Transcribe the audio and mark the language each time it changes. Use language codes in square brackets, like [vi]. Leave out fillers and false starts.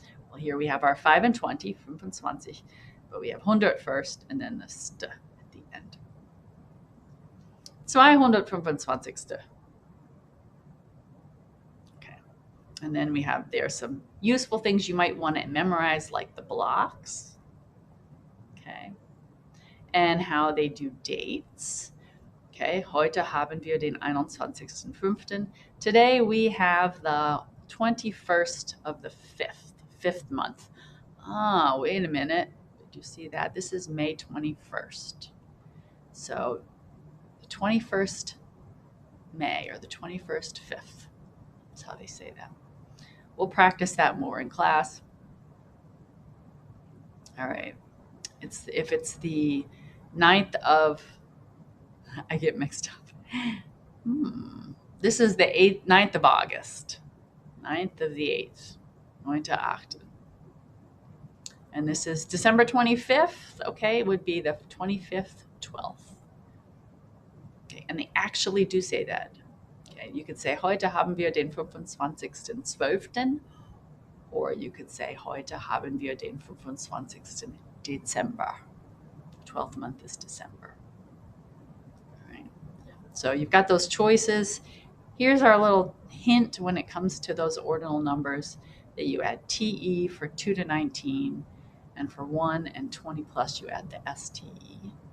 [en] Well, here we have our 5 and 20, 25, but we have 100 first and then the st at the end. 225. Okay. And then we have there some useful things you might want to memorize, like the blocks. Okay. And how they do dates. [de] Okay, heute haben wir den 21.05. [en] Today we have the 21st of the 5th month. Wait a minute. Did you see that? This is May 21st. So the 21st May, or the 21st 5th. That's how they say that. We'll practice that more in class. All right. If it's the 9th of, I get mixed up. This is the 9th of August. 9th of the 8th. 9.8. And this is December 25th. Okay, it would be the 25th, 12th. Okay, and they actually do say that. Okay, you could say, [de] heute haben wir den 25.12. [en] Or you could say, [de] heute haben wir den 25. Dezember. [en] 12th month is December. All right. So you've got those choices. Here's our little hint when it comes to those ordinal numbers, that you add TE for 2 to 19, and for 1 and 20 plus you add the STE.